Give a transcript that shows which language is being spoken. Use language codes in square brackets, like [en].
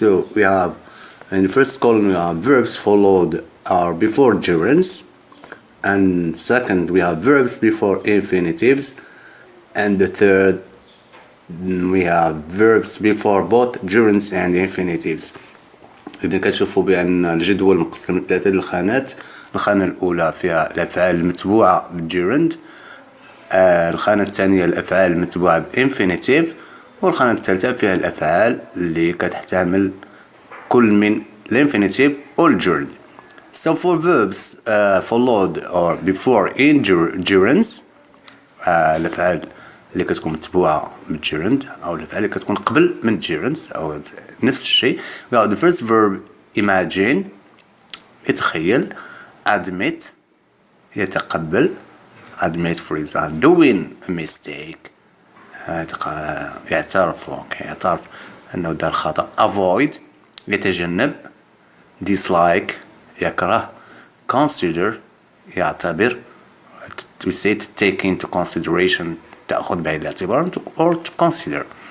[en] So we have in the first column we have verbs followed are before gerunds, and second we have verbs before infinitives, and the third we have verbs before both gerunds and infinitives. [ar] إذا كتشوفوا بأن الجدول مقسم لثلاثة الخانات. الخانة الأولى فيها الأفعال المتبوعة بالجيرند، الخانة الثانية الأفعال المتبوعة بإنفينيتيف، والخانة الثالثة فيها الأفعال اللي كتحتمل كل من الإنفينيتيف والجيرند. [en] So for verbs followed or before in gerunds، [ar] الأفعال اللي كتكون متبوعة بالجيرند أو الأفعال اللي كتكون قبل من الجيرندز أو نفس الشيء. [en] The first verb imagine يتخيل، admit يتقبل، admit for example doing a mistake [ar] يعترف أنه دار خطأ، [en] avoid يتجنب، dislike يكره، consider يعتبر to say to take into consideration [ar] تأخذ بعين الاعتبار [en] or to consider.